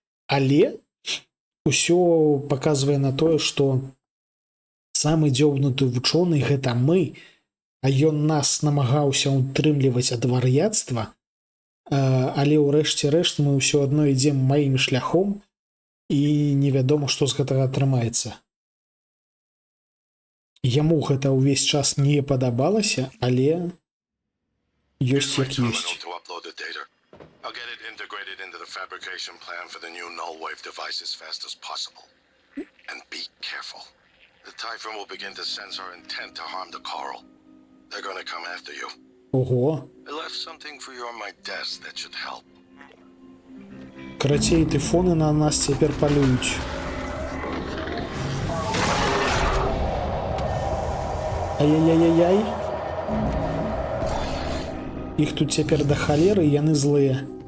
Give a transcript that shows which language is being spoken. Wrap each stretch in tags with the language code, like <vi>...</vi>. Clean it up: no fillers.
<be>Але ўсё паказвае на тое, што самы дзёбнуты вучоны — гэта мы, а ён нас намагаўся ўтрымліваць ад вар'яцтва, але ў рэшце рэшт мы ўсё адно ідзем маім шляхом, і невядома, што з гэтага атрымаецца. Яму гэта ўвесь час не падабалася, але ёсць як ёсць.</be> <en>I'll get it integrated into the fabrication plan for the new null wave device as fast as possible. And be careful. The Typhon will begin to sense our intent to harm the coral. They're gonna come after you.</en> <be>Ого.</be> <en>I left something for you on my desk that should help.</en> <be>Карацей, тыфоны на нас цяпер палююць. Ай-яй-яй-яй. Іх тут цяпер да халеры, яны злыя.</be>